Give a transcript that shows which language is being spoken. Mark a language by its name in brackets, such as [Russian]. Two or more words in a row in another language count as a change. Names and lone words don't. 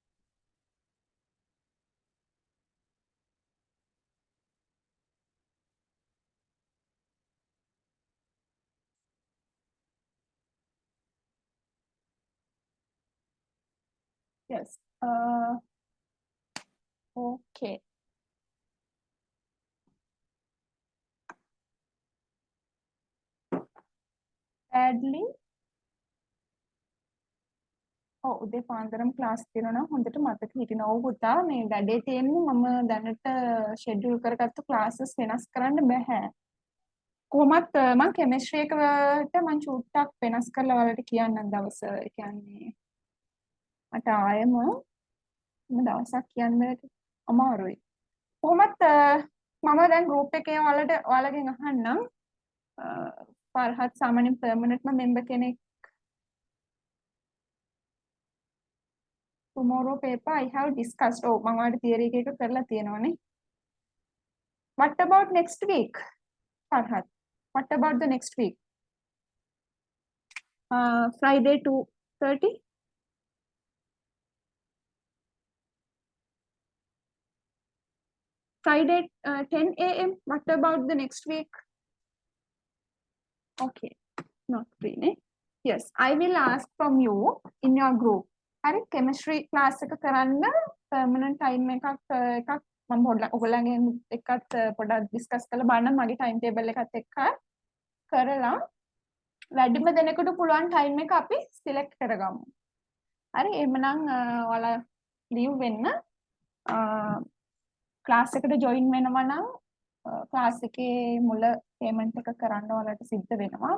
[English] Yes. Okay. Sadly. [Sinhala] ඔව් උදේ පාන්දරම ක්ලාස් තියෙනවා නම් හොඳට මතක හිටිනවා. ඔව් පුතා මේ වැඩේ තියෙන්නේ මම දැනට ෂෙඩියුල් කරගත්තු ක්ලාසස් වෙනස් කරන්න බෑ. කොහොමත් මම කෙමිස්ට්‍රි එකට මම චුට්ටක් වෙනස් කරලා ඔයාලට කියන්නම් දවස. ඒ කියන්නේ මට ආයෙම දවසක් කියන්න අමාරුයි. කොහොමත් මම දැන් ගෲප් එකේ ඔයාලගෙන් අහන්නම් පර්හත් සාමාන්‍යයෙන් [English] permanent member [Sinhala] කෙනෙක් [English] tomorrow paper I have discussed. [Sinhala] Oh, මම ඔයාලට theory එක කරලා තියෙනවානේ. [English] What about next week? Farhat. What about the next week? Friday 2:30. Friday 10 a.m. What about the next week? Okay, not free, ne? Yes, I will ask from you in your group. [Sinhala] හරි chemistry class එක කරන්න permanent time එකක් මම පොඩ්ඩක් ඔයගොල්ලන්ගෙන් එක්කත් පොඩ්ඩක් discuss කරලා බලන්න මගේ [English] time table [Sinhala] එකත් එක්ක කරලා වැඩිම දෙනෙකුට පුළුවන් time එක අපි select කරගමු. හරි එහෙමනම් ඔයාලා leave වෙන්න class එකට join වෙනවා නම් class එකේ මුල payment එක කරන්න ඔයාලට සිද්ධ වෙනවා.